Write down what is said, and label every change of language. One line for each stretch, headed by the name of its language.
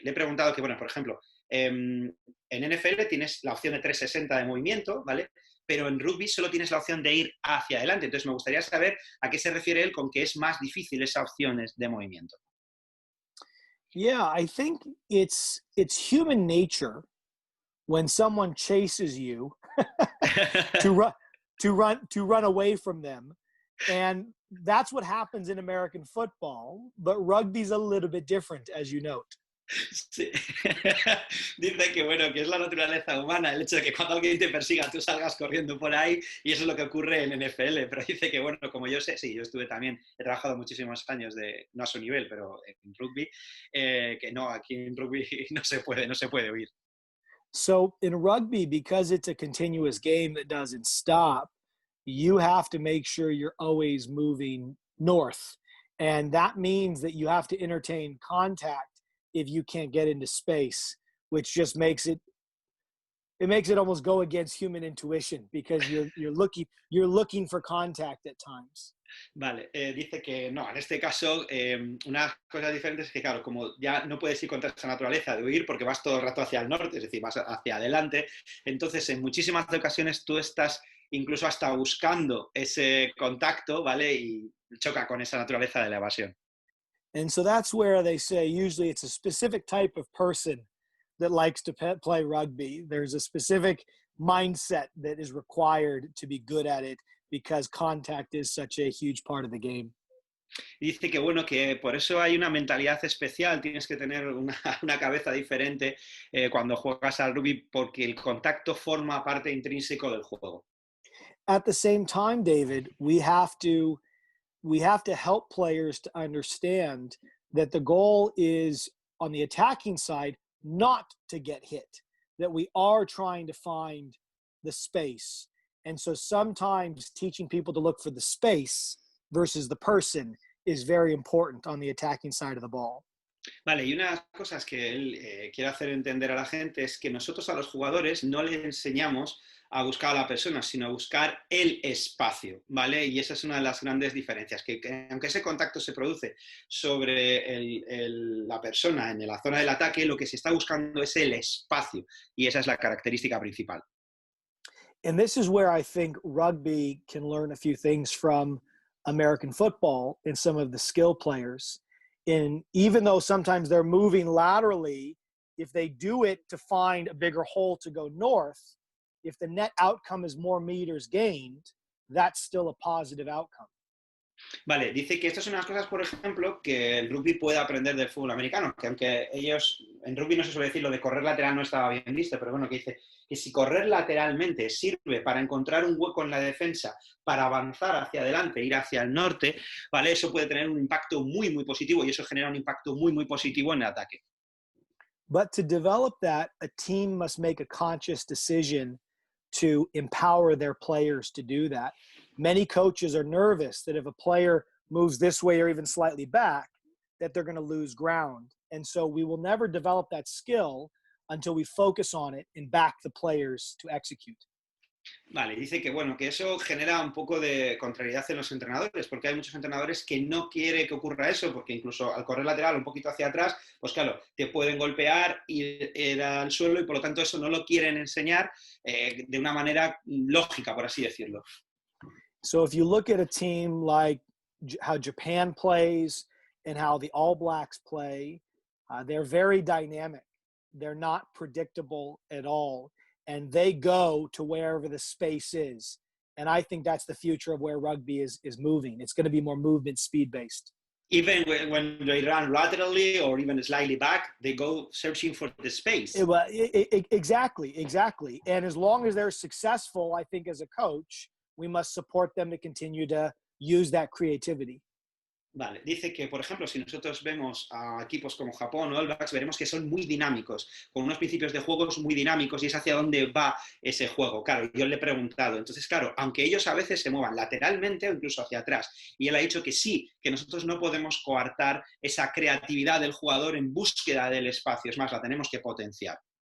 Spanish: Le he preguntado que, bueno, por ejemplo, en NFL tienes la opción de 360 de movimiento, ¿vale? Pero en rugby solo tienes la opción de ir hacia adelante. Entonces me gustaría saber a qué se refiere él con que es más difícil esa opción de movimiento.
English: Yeah, I think it's human nature when someone chases you to run away from them. And that's what happens in American football, but rugby's a little bit different, as you note.
Spanish: Sí. Dice que bueno, que es la naturaleza humana el hecho de que cuando alguien te persiga tú salgas corriendo por ahí, y eso es lo que ocurre en NFL, pero dice que bueno, como yo sé, sí, yo estuve también, he trabajado muchísimos años no a su nivel, pero en rugby, que no, aquí en rugby no se puede huir.
English: So in rugby, because it's a continuous game that doesn't stop, you have to make sure you're always moving north. And that means that you have to entertain contact if you can't get into space, which just makes it almost go against human intuition because you're looking for contact at times.
Spanish: Vale, dice que no, en este caso una cosa diferente es que claro, como ya no puedes ir contra esa naturaleza de huir porque vas todo el rato hacia el norte, es decir, vas hacia adelante, entonces en muchísimas ocasiones tú estás incluso hasta buscando ese contacto, ¿vale? Y choca con esa naturaleza de la evasión.
English: And so that's where they say usually it's a specific type of person that likes to play rugby. There's a specific mindset that is required to be good at it because contact is such a huge part of the game.
Spanish: Y dice que bueno, que por eso hay una mentalidad especial, tienes que tener una cabeza diferente cuando juegas al rugby porque el contacto forma parte intrínseco del juego.
English: At the same time, David, we have to help players to understand that the goal is on the attacking side not to get hit, that we are trying to find the space. And so sometimes teaching people to look for the space versus the person is very important on the attacking side of the ball.
Spanish: Vale, y una de las cosas que él quiere hacer entender a la gente es que nosotros a los jugadores no les enseñamos a buscar a la persona, sino a buscar el espacio, ¿vale? Y esa es una de las grandes diferencias, que aunque ese contacto se produce sobre la persona en la zona del ataque, lo que se está buscando es el espacio, y esa es la característica principal.
English: And this is where I think rugby can learn a few things from American football and some of the skill players. And even though sometimes they're moving laterally, if they do it to find a bigger hole to go north, if the net outcome is more meters gained, that's still a positive outcome.
Spanish: Vale, dice que estas son unas cosas, por ejemplo, que el rugby puede aprender del fútbol americano, que aunque ellos, en rugby no se suele decir lo de correr lateral no estaba bien visto, pero bueno, que dice que si correr lateralmente sirve para encontrar un hueco en la defensa, para avanzar hacia adelante, ir hacia el norte, ¿vale? Eso puede tener un impacto muy, muy positivo y eso genera un impacto muy, muy positivo en el ataque.
English: But to develop that, a team must make a conscious decision to empower their players to do that. Many coaches are nervous that if a player moves this way or even slightly back, that they're going to lose ground. And so we will never develop that skill until we focus on it and back the players to execute.
Spanish: Vale, dice que bueno, que eso genera un poco de contrariedad en los entrenadores, porque hay muchos entrenadores que no quieren que ocurra eso, porque incluso al correr lateral un poquito hacia atrás, pues claro, te pueden golpear, ir al suelo y por lo tanto eso no lo quieren enseñar de una manera lógica, por así decirlo.
English: So if you look at a team like how Japan plays and how the All Blacks play, they're very dynamic. They're not predictable at all. And they go to wherever the space is. And I think that's the future of where rugby is moving. It's going to be more movement speed based. Even when they run laterally or even slightly back, they go searching for the space. Exactly. And as long as they're successful, I think as a coach, we must support them to continue to use that creativity.
Spanish: Vale, dice que, por ejemplo, si nosotros vemos a equipos como Japón o All Blacks, veremos que son muy dinámicos, con unos principios de juegos muy dinámicos y es hacia dónde va ese juego. Claro, yo le he preguntado. Entonces, claro, aunque ellos a veces se muevan lateralmente o incluso hacia atrás, y él ha dicho que sí, que nosotros no podemos coartar esa creatividad del jugador en búsqueda del espacio, es más, la tenemos que potenciar.